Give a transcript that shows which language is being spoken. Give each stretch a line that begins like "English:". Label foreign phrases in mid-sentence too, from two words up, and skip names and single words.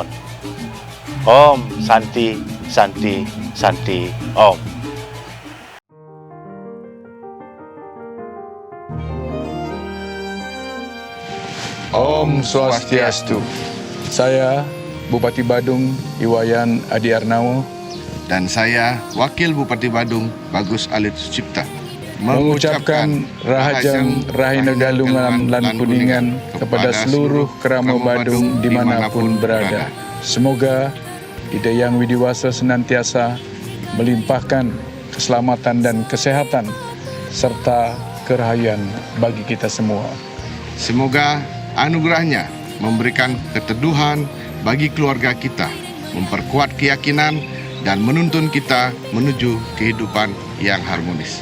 Sanskrit: Om Santi Santi Santi Om. Om Swastiastu.
Indonesian: Saya Bupati Badung Iwayan Adi Arnawo dan saya Wakil Bupati Badung Bagus Alit Sucipta mengucapkan
Balinese: Rahajeng Rahina Galungan lan Kuningan
Indonesian: kepada seluruh kerama Badung dimanapun berada. Semoga Ide Yang Widiwasa senantiasa melimpahkan keselamatan dan kesehatan serta kerahayuan bagi kita semua. Semoga anugerahnya memberikan keteduhan bagi keluarga kita, memperkuat keyakinan dan menuntun kita menuju kehidupan yang harmonis.